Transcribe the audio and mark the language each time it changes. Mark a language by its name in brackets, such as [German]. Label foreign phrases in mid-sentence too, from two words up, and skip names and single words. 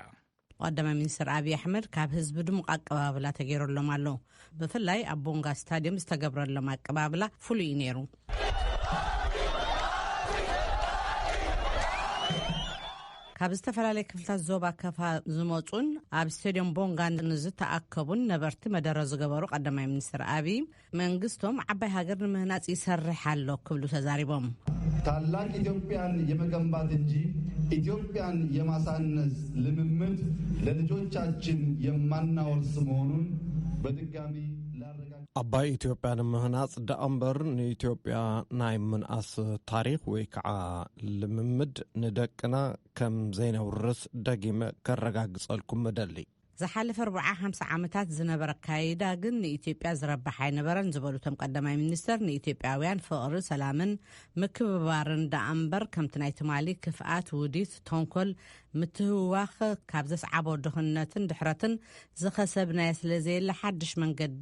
[Tigrinya] ቀዳማይ ሚኒስተር አብይ አሕመድ ካብ ህዝቢ ድሙቕ ኣቀባብላ ተገይሮሎም ኣሎ ብፍላይ ኣብ ቦንጋ ስታዲየም ዝተገብረሎም ኣቀባብላ ፍሉይ ነይሩ ካብ ዝተፈላለዩ ክፍልታት ዞባ ከፋ ዝመጹን ኣብ ስታዲየም ቦንጋ ንዝተኣከቡን ነበርቲ መደረ ዝገበሩ ቀዳማይ ሚኒስተር አብይ መንግስቶም ዓባይ ሃገር ንምህናጽ ይሰርሕ ኣሎ ክብሉ ተዛሪቦም [Amharic] ታላቅ ኢትዮጵያን የመገንባት እንጂ ኢትዮጵያን የማሳነስ ልምምድ ለልጆቻችን የማናወርስ መሆኑን በድጋሚ [Tigrinya] አባይ ኢትዮጵያ ንምህናጽ ደአምበር ንኢትዮጵያ ናይ ምንኣስ ታሪኽ ወይ ከዓ ልምምድ ንደቅና ከም ዘይነውርስ ደጊመ ከረጋግጸልኩም መደሊ زحالف 4-5 ዓመታት ዝነበረ ካይዳ ግን ንኢትዮጵያ ዝረባሕ ኣይነበረን ዝበሉቶም ቀዳማይ ሚኒስተር ንኢትዮጵያውያን ፍቅሪ ሰላምን ምክብባርን ዳኣምበር ከምቲ ናይ ትማሊ ክፍኣት ውዲት ተንኮል ምትህዋኽ ካብ ዘስዓቦ ድኽነትን ድሕረትን ዝኸሰብናየ ስለዘየለ ሓድሽ መንገዲ